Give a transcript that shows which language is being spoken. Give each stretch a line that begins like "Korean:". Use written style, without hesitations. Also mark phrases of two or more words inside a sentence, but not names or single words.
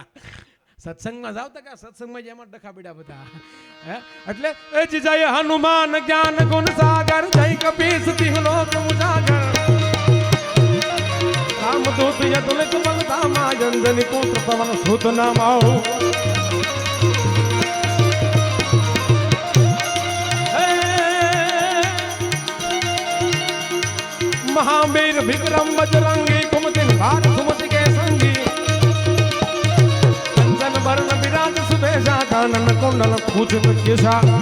Gujarati: સત્સંગમાં જાવ તો કે સત્સંગમાં જ એમાં ડખા પીડા બધા. એટલે એ જ
Awadhi: जय हनुमान ज्ञान गुण सागर, जय कपीस तिहु लोक उजागर, रामदूत यदुलित बलधामा, अंजनी पुत्र पवन सुत नाम આવો. महावीर विक्रम बजरंगी, कुमतिन भार सुमति के संगी, कंचन वरण विराज सुबेशा, कानन कुंडल कुंचित केशा,